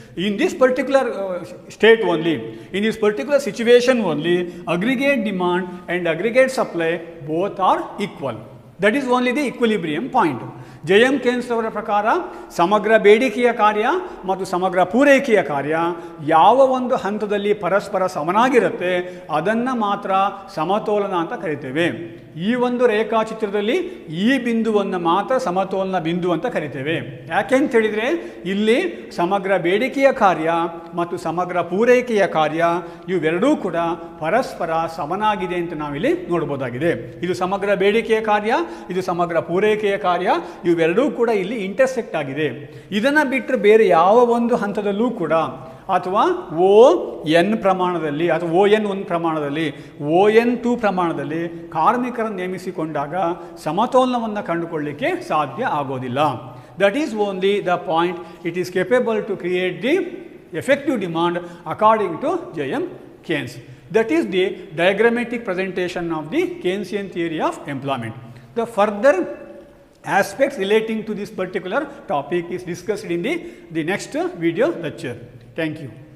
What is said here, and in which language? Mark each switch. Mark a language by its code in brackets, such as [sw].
[en] In this particular state only, in this particular situation only, aggregate demand and aggregate supply both are equal. That is only the equilibrium point. J.M. [kn] Keynes ಅವರ ಪ್ರಕಾರ ಸಮಗ್ರ ಬೇಡಿಕೆಯ ಕಾರ್ಯ ಮತ್ತು ಸಮಗ್ರ ಪೂರೈಕೆಯ ಕಾರ್ಯ ಯಾವ ಒಂದು ಹಂತದಲ್ಲಿ ಪರಸ್ಪರ ಸಮನಾಗಿರುತ್ತೆ ಅದನ್ನು ಮಾತ್ರ ಸಮತೋಲನ ಅಂತ ಕರಿತೇವೆ. ಈ ಒಂದು ರೇಖಾಚಿತ್ರದಲ್ಲಿ ಈ ಬಿಂದುವನ್ನು ಮಾತ್ರ ಸಮತೋಲನ ಬಿಂದು ಅಂತ ಕರಿತೇವೆ. ಯಾಕೆಂತ ಹೇಳಿದರೆ ಇಲ್ಲಿ ಸಮಗ್ರ ಬೇಡಿಕೆಯ ಕಾರ್ಯ ಮತ್ತು ಸಮಗ್ರ ಪೂರೈಕೆಯ ಕಾರ್ಯ ಇವೆರಡೂ ಕೂಡ ಪರಸ್ಪರ ಸಮನಾಗಿದೆ ಅಂತ ನಾವಿಲ್ಲಿ ನೋಡ್ಬೋದಾಗಿದೆ. ಇದು ಸಮಗ್ರ ಬೇಡಿಕೆಯ ಕಾರ್ಯ, ಇದು ಸಮಗ್ರ ಪೂರೈಕೆಯ ಕಾರ್ಯ, ಇವೆರಡೂ ಕೂಡ ಇಲ್ಲಿ ಇಂಟರ್ಸೆಕ್ಟ್ ಆಗಿದೆ. ಇದನ್ನು ಬಿಟ್ಟರೆ ಬೇರೆ ಯಾವ ಒಂದು ಹಂತದಲ್ಲೂ ಕೂಡ ಅಥವಾ ON ಪ್ರಮಾಣದಲ್ಲಿ ಅಥವಾ ON1 ಪ್ರಮಾಣದಲ್ಲಿ ON2 ಪ್ರಮಾಣದಲ್ಲಿ ಕಾರ್ಮಿಕರನ್ನು ನೇಮಿಸಿಕೊಂಡಾಗ ಸಮತೋಲನವನ್ನು ಕಂಡುಕೊಳ್ಳಲಿಕ್ಕೆ ಸಾಧ್ಯ ಆಗೋದಿಲ್ಲ. [en] That is only the point it is capable to create the effective demand according to J.M. Keynes. That is the diagrammatic presentation of the Keynesian theory of employment. The further aspects relating to this particular topic is discussed in the next video lecture. Thank you.